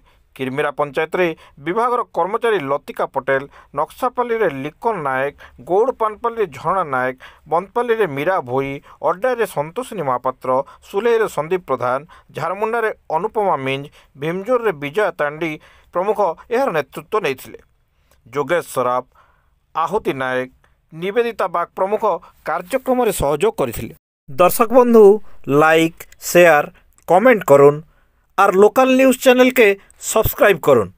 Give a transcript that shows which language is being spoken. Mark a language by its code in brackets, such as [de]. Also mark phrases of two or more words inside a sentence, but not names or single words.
[or] କିର୍ମିରା ପଞ୍ଚାୟତରେ ବିଭାଗର କର୍ମଚାରୀ ଲତିକା ପଟେଲ, ନକ୍ସାପାଲ୍ଲୀରେ ଲିକନ ନାୟକ, ଗୌଡ଼ପାନପାଲ୍ଲୀରେ ଝରଣା ନାୟକ, ବନ୍ଦପାଲ୍ଲୀରେ ମୀରା ଭୋଇ, ଅଡ୍ଡାରେ ସନ୍ତୋଷିନୀ ମହାପାତ୍ର, ସୁଲେଇରେ ସନ୍ଦୀପ ପ୍ରଧାନ, ଝାରମୁଣ୍ଡାରେ ଅନୁପମା ମିଞ୍ଜ, ଭୀମଜୋରରେ ବିଜୟା ତାଣ୍ଡି ପ୍ରମୁଖ ଏହାର ନେତୃତ୍ୱ ନେଇଥିଲେ। ଯୋଗେଶ ସରାଫ, ଆହୁତି ନାୟକ, ନିବେଦିତା ବାଗ ପ୍ରମୁଖ କାର୍ଯ୍ୟକ୍ରମରେ ସହଯୋଗ କରିଥିଲେ। [hi] दर्शक बंधु [en] like share comment [hi] करुन और [en] local news channel [hi] के सब्सक्राइब करुन।